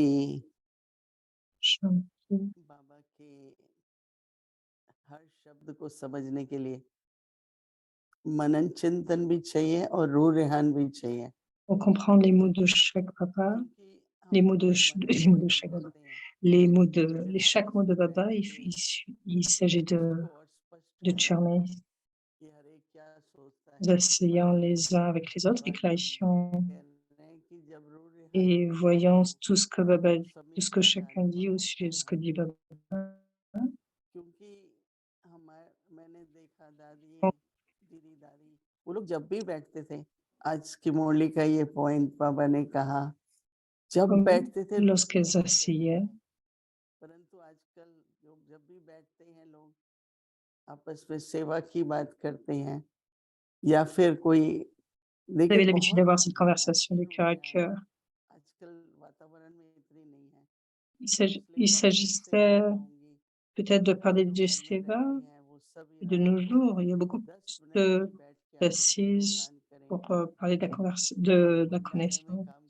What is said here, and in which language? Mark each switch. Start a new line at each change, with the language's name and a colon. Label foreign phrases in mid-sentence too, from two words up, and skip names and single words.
Hindi: Shanti. बाबा के हर शब्द को समझने के लिए मनन चिंतन भी चाहिए और रूह रेहान भी चाहिए।
French: Pour comprendre les mots de chaque papa, les mots de chaque Baba, chaque mot de Baba, il s'agit de Tcherné, d'asseyant les uns avec les autres et clarifiant et voyant tout ce que Baba, tout ce que chacun dit au sujet de ce que dit Baba.
Hindi: मैंने देखा दादी दीदी दादी वो लोग जब भी बैठते थे, आज की मुरली का ये पॉइंट बाबा ने कहा, जब बैठते थे
French: lorsqu'elles s'assillaient,
Hindi: परंतु आजकल जब भी बैठते हैं लोग आपस में सेवा की बात करते हैं या फिर कोई
French: vous avez l'habitude d'avoir cette conversation de cœur à cœur. Il s'agissait peut-être de parler du Seva. De nos jours, il y a beaucoup plus d'assises pour parler de la connaissance.